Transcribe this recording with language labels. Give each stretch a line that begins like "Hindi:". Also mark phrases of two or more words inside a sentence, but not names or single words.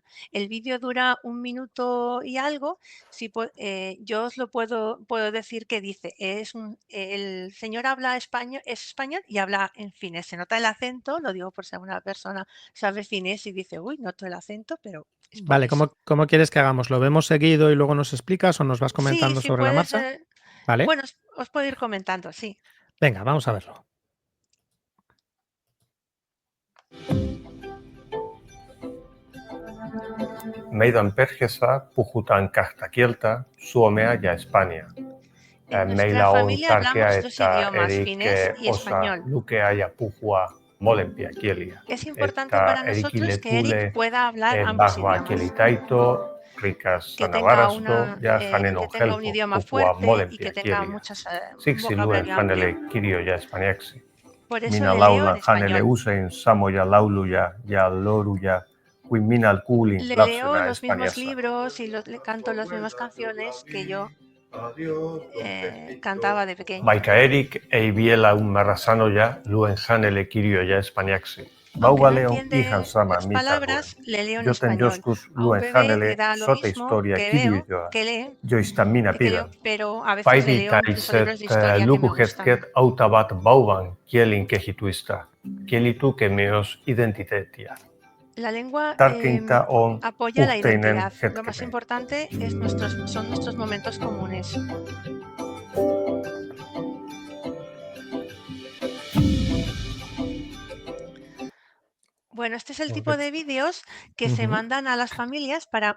Spanish: El vídeo dura 1 minuto y algo. Yo os lo puedo decir que dice, el señor habla español, es español y habla en finés. Se nota el acento, lo digo por si alguna persona sabe finés y dice, uy, noto el acento, pero es por Vale, eso. ¿cómo quieres que hagamos? ¿Lo vemos seguido y luego nos explicas o nos vas Sí, comentando sí sobre la puede marcha? ser. Vale, Bueno, os puedo ir comentando, sí. venga, vamos a verlo.
Finnish: Meidän perheessä puhutaan kahta kieltä, suomea ja espanjaa.
Spanish: En nuestra
Finnish: Meillä on
Spanish: familia
Finnish: tärkeää,
Spanish: hablamos dos
Finnish: että
Spanish: idiomas,
Finnish: Erik
Spanish: finés y
Finnish: osaa
Spanish: español.
Finnish: lukea ja puhua molempia kieliä.
Spanish: Es importante
Finnish: Että
Spanish: para nosotros
Finnish: Erikille
Spanish: que Eric
Finnish: tulee
Spanish: pueda hablar ambos
Finnish: vahva
Spanish: idiomas,
Finnish: kielitaito, rikas
Spanish: que tenga
Finnish: sanavarasto ja hänen
Spanish: que
Finnish: on
Spanish: tenga un
Finnish: helppo
Spanish: idioma
Finnish: puhua
Spanish: fuerte y que
Finnish: molempia
Spanish: tenga
Finnish: kieliä.
Spanish: un
Finnish: Siksi luen
Spanish: vocabulario amplio.
Finnish: hänelle kirjoja espanjaksi.
Spanish: Por eso
Finnish: Minä
Spanish: le leo en
Finnish: laulan hänelle
Spanish: español.
Finnish: usein samoja lauluja ja loruja kuin minä kuulin
Spanish: Le leo
Finnish: lapsena
Spanish: los mismos
Finnish: Espanjassa.
Spanish: libros y le canto las mismas canciones que yo cantaba de pequeña.
Finnish: Vaikka Erik ei vielä ymmärrä sanoja, luen hänelle kirjoja espanjaksi.
Spanish: aunque no Bauvaleon entiende
Finnish: ihan sama,
Spanish: las
Finnish: mitä luen.
Spanish: palabras, le leo en
Finnish: Joten
Spanish: español.
Finnish: joskus
Spanish: A un
Finnish: luen
Spanish: bebé le
Finnish: hänelle
Spanish: da lo mismo que veo,
Finnish: sote-historiakirjoja,
Spanish: que lee,
Finnish: joista minä
Spanish: que leo,
Finnish: pidän.
Spanish: pero a veces le leo incluso libros
Finnish: Päivittäiset
Spanish: de historia que me
Finnish: lukuhetket
Spanish: gustan.
Finnish: auttavat vauvan kielin kehitystä. Kieli tukee myös identiteettiä.
Spanish: La lengua
Finnish: Tärkeintä on
Spanish: apoya la
Finnish: yhteinen
Spanish: identidad. Lo más
Finnish: hetkemme.
Spanish: importante son nuestros momentos comunes. Bueno, este es el tipo de vídeos que se mandan a las familias para...